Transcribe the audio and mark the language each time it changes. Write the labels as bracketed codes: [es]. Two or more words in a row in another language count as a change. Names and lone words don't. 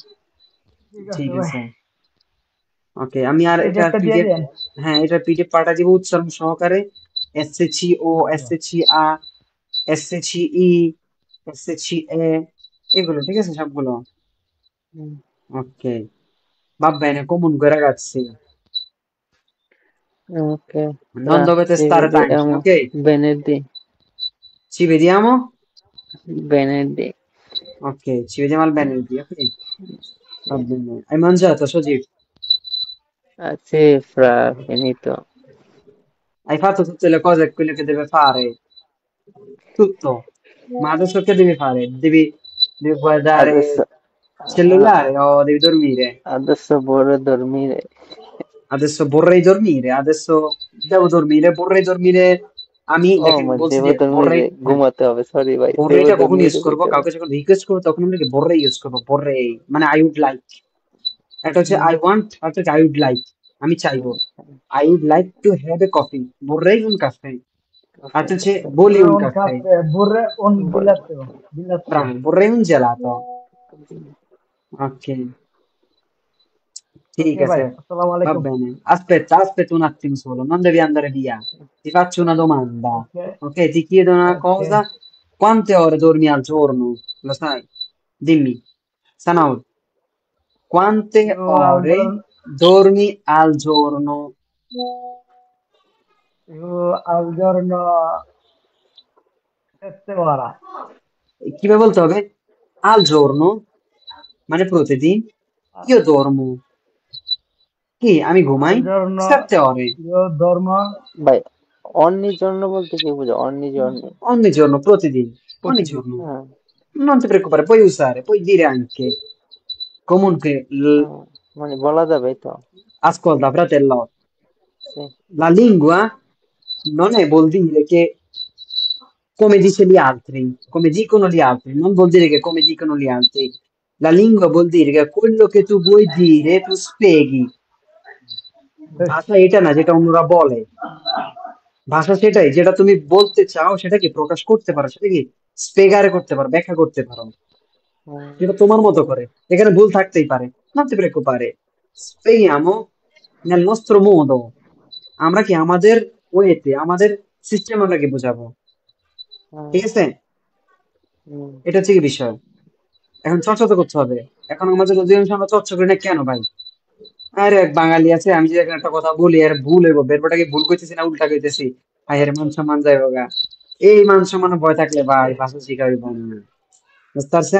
[bn] ঠিক আছে ঠিক ভাই, আছে, ওকে, আমি আর এটা পিডিএফটা দিয়ে পিডিএফ, দেন। হ্যাঁ এটা পিডিএফ পাঠা দিব উচ্চারণ সহকারে, এসএসসি ও, আচ্ছা এসএসসি আ, এসএসসি ই, এসএসসি এ, এগুলো ঠিক আছে সবগুলো। হুম, ওকে, [it] va bene, comunque ragazzi, [bn] ওকে, [it] non dovete ci stare tanchi, vediamo ok? venerdì. Ci vediamo? Venerdì. Ok, ci vediamo al venerdì, ok? Va bene. Hai mangiato, Soji? Ah, sì, fra finito. Hai fatto tutte le cose, quelle che deve fare? Tutto. Ma adesso che devi fare? Devi guardare Adesso, il cellulare o devi dormire? adesso vorrei dormire. Adesso vorrei dormire, adesso devo dormire, vorrei dormire আমি [bn] ও দেখেন আমার বলছি দেব যে [it] vorrei, dormire, [bn] হ্যাঁ, ঘুমাতে হবে, সরি ভাই, দেব vorreiটা কখন ইউজ [it] dormire [bn] করবো, কইতে হবে। কাউকে যখন রিকোয়েস্ট করবো তখন আমরা কি vorrei ইউজ করবো, vorrei মানে [en] I would like, [bn] একটা হচ্ছে হুম, [en] I want, [bn] আর একটা [en] I would like, [bn] আমি চাইবো, [en] I would like to have a coffee, [it] vorrei un caffè, [bn] আর একটা হচ্ছে ভলি [it] vorrei un un caffè, caffè, vorrei un [bn] বল। [it] gelato. bravo, vorrei un gelato, ok, Ok [bn] ঠিক ভাই, আছে, আসসালামু [it] va [bn] আলাইকুম। [it] bene, aspetta un attimo solo, non devi andare via, ti faccio una domanda, [bn] ওকে [it] ok, ti chiedo una [bn] ওকে, [it] cosa, quante ore dormi al giorno, lo sai, dimmi, Sanaul, quante io al ore giorno, dormi al giorno? io al giorno 7 ore. [bn] কিভাবে বলতে হবে, [it] al giorno [bn] মানে প্রতিদিন, [it] io dormo [bn] কি আমি ঘুমাই [it] Al giorno 7 ore io dormo [bn] ভাই অন্যের জন্য বলতে কি বুঝো? অন্যের জন্য। [it] ogni giorno, প্রতিদিন, ogni [bn] প্রতিদিন। [it] giorno, [bn] হ্যাঁ, [it] non ti preoccupare, puoi usare, puoi dire anche, comunque [bn] হ্যাঁ, মানে বলা যাবে তো। [it] ascolta fratello, [bn] সে, [it] la lingua non è vuol dire che come dice gli altri, come dicono gli altri, non vuol dire che come dicono gli altri. La lingua vuol dire che quello che tu vuoi dire, tu spieghi। [bn] ভাষা এটা না যেটা অন্যরা বলে, ভাষা সেটাই যেটা তুমি বলতে চাও সেটাকে প্রকাশ করতে পারো, সেটাকে স্পেগারে করতে পারো, ব্যাখ্যা করতে পারো, হুম, যেটা তোমার মতো করে। এখানে ভুল থাকতেই পারে, [it] non ti preoccupare, spieghiamo nel nostro modo, [bn] আমরা কি আমাদের ওয়েতে, আমাদের সিস্টেম আমরাকে বোঝাবো, হুম, ঠিক আছে। হুম, এটা হচ্ছে কি বিষয়, এখন চর্চা তো করতে হবে। এখন আমাদের অধিকাংশ আমরা চর্চা করি না কেন ভাই, আরে এক বাঙালি আছে, আমি যদি এখন একটা কথা বলি আর ভুল হইব, বেরপটাকে ভুল কইতেছি না উল্টা কইতেছি, আরে মান সম্মান যাইব গা, এই মান সম্মানের ভয় থাকলে ভাই ভাষা শিখা হইব না, বুঝতে পারছেন।